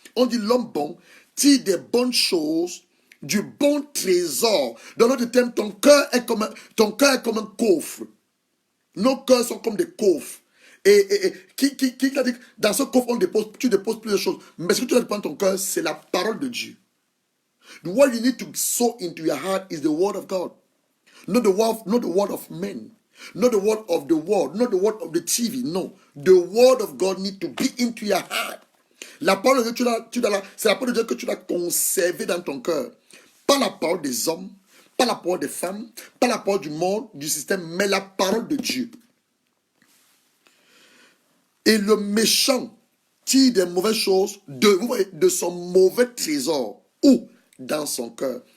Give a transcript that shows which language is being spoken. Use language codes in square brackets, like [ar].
[fr] On dit l'homme bon tire des bonnes choses du bon trésor. Dans l'autre terme, ton cœur est comme un coffre. Nos cœurs sont comme des coffres. Et qui t'a dit, dans ce coffre, tu déposes plusieurs choses. Mais ce que tu dois déposer dans ton cœur, c'est la parole de Dieu. [en] What you need to sow into your heart is the word of God. Not the word of men. Not the word of the world. Not the word of the TV. No. The word of God needs to be into your heart. [fr] La parole de Dieu, c'est la parole de Dieu que tu dois conserver dans ton cœur. Pas la parole des hommes, pas la parole des femmes, pas la parole du monde, du système, mais la parole de Dieu. Et le méchant tire des mauvaises choses de son mauvais trésor. Où? Dans son cœur.